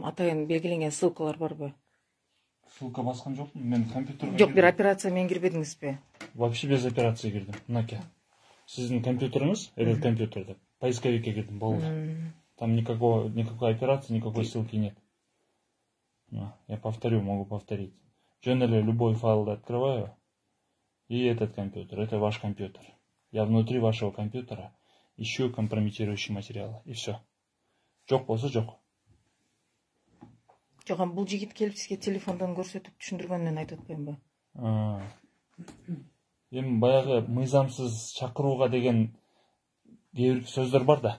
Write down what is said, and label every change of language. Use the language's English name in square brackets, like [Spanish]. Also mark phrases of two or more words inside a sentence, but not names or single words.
[Kyrgyz] Атайын белгиленген ссылкалар барбы? Ссылка баскан жокмун, мен компьютерге. Жок, бир операция менен кирбедиңизби? [Russian] Вообще без операции [Kyrgyz] кирдим. Мынаке. Сиздин компьютериңиз, [Russian] этот компьютер [Kyrgyz] деп, поисковикке кирдим, болду. [Russian] Там никакой операции, никакой ссылки нет. Я повторю, могу повторить. [Kyrgyz] Жөн эле [Russian] любой файл открываю. И этот компьютер, это ваш компьютер. Я внутри вашего компьютера ищу компрометирующие материалы. И все. [Kyrgyz] Жок болсо жок. Жок, бул жигит келип сизге телефондон көрсөтүп түшүндүргөнүнөн айтып атпаймынбы? Эми баягы мыйзамсыз чакырууга деген кээ бир сөздөр бар да.